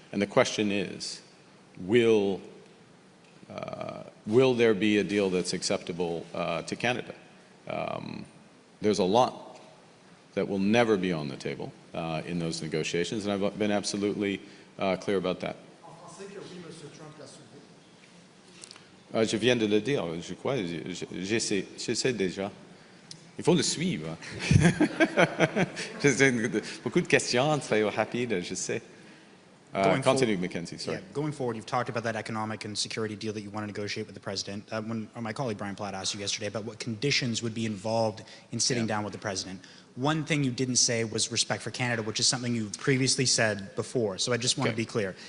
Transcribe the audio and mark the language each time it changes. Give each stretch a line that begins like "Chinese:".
English: And the question is, will there be a deal that's acceptable to Canada? There's a lot that will never be on the table in those negotiations, and I've been absolutely clear about that.
French: Je viens de le dire, je crois, je sais déjà. Il faut le suivre. Beaucoup de questions très rapides, je sais.
English: Continue, Mackenzie, sorry. Yeah, going forward, you've talked about that economic and security deal that you want to negotiate with the President. When my colleague Brian Platt asked you yesterday about what conditions would be involved in sitting down with the President, one thing you didn't say was respect for Canada, which is something you've previously said before. So I just want to be clear.